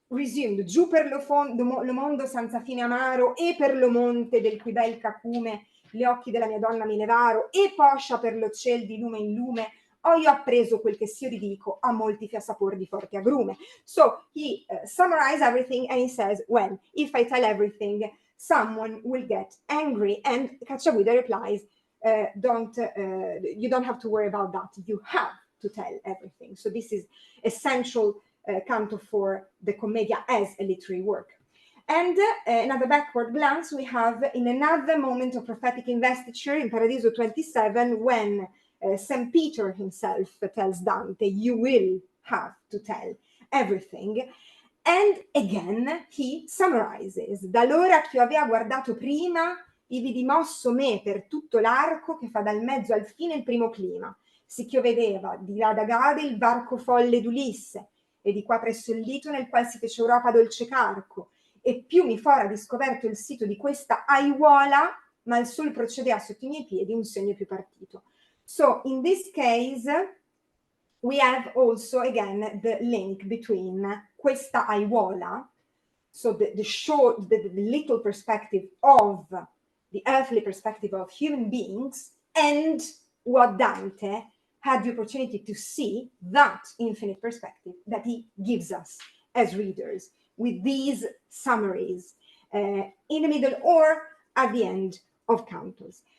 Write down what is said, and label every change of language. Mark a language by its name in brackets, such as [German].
[Italian] resumed, giù per lo mondo senza fine amaro, e per lo monte del cui bel cacume gli occhi della mia donna mi levaro, e poscia per lo ciel di lume in lume, ho io appreso quel che s'io ridico, a molti fa sapor di forte agrume. [English] So he summarizes everything and he says, when, if I tell everything, someone will get angry. And Cacciaguida replies, you don't have to worry about that. You have to tell everything. So this is essential canto for the Commedia as a literary work. And another backward glance we have in another moment of prophetic investiture in Paradiso 27, when St. Peter himself tells Dante, you will have to tell everything. And again he summarizes, [Italian] da l'ora che io avea guardato prima, ivi dimosso me per tutto l'arco che fa dal mezzo al fine il primo clima, sicch'io vedeva di là da Gade il varco folle d'Ulisse, e di qua presso il lito nel qual si fece Europa dolce carco, e più mi fora discoverto il sito di questa aiuola, ma il sol procedea sotto i miei piedi un segno più partito. [English] So in this case we have also again the link between [Italian] questa aiuola, [English] so the little perspective of the earthly perspective of human beings, and what Dante had the opportunity to see, that infinite perspective that he gives us as readers with these summaries in the middle or at the end of cantos.